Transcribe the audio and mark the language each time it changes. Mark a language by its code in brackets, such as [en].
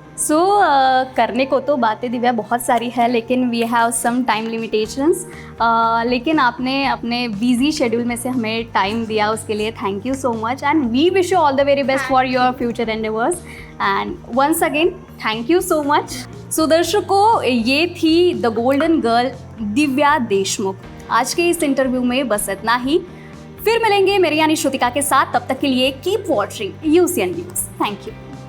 [hi] सो करने को तो बातें दिव्या बहुत सारी है, लेकिन [en] We have some time limitations. [hi] लेकिन आपने अपने बिजी शेड्यूल में से हमें टाइम दिया, उसके लिए thank you so much, [en] And we wish you all the very best for your future endeavours. And once again thank you so much. [hi] सो दर्शकों, ये थी the golden girl Divya Deshmukh. आज के इस इंटरव्यू में बस इतना ही. फिर मिलेंगे मेरी यानी श्रुतिका के साथ. तब तक के लिए keep watching UCN news. Thank you.